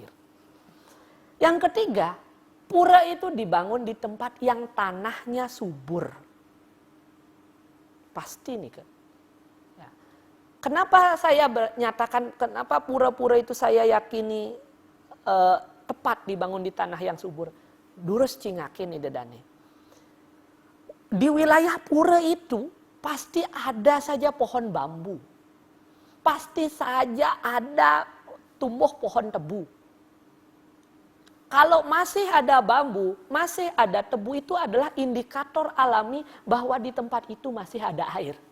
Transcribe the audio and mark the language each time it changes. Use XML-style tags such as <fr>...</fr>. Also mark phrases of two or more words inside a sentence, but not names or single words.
<id>Yang ketiga, pura itu dibangun di tempat yang tanahnya subur. Pasti nih kan. Ya. Kenapa saya menyatakan, kenapa pura-pura itu saya yakini tepat dibangun di tanah yang subur?</id> <ban>Durus cingakin nih dedane.</ban> <id>Di wilayah pura itu pasti ada saja pohon bambu. Pasti saja ada tumbuh pohon tebu. Kalau masih ada bambu, masih ada tebu, itu adalah indikator alami bahwa di tempat itu masih ada air.</id>